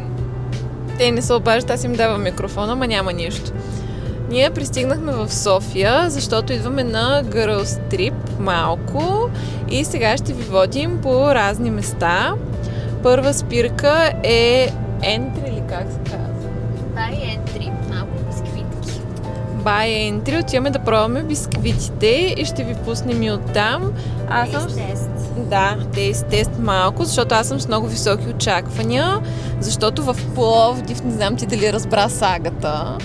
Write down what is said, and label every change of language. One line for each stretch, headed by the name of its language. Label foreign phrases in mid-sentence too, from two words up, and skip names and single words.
Bulgarian: Те не се обаждат, аз им давам микрофона, ама няма нищо. Ние пристигнахме в София, защото идваме на
English: Girls Trip
Bulgarian: малко и сега ще ви водим по разни места. Първа спирка е Entry, или как се казва? Buy entry, малко бисквитки. Buy Entry. Отиваме да пробваме бисквитите и ще ви пуснем и оттам. Аз съм... Тест. Да, тест малко, защото аз съм с много високи очаквания, защото в Пловдив, не знам ти дали разбра сагата,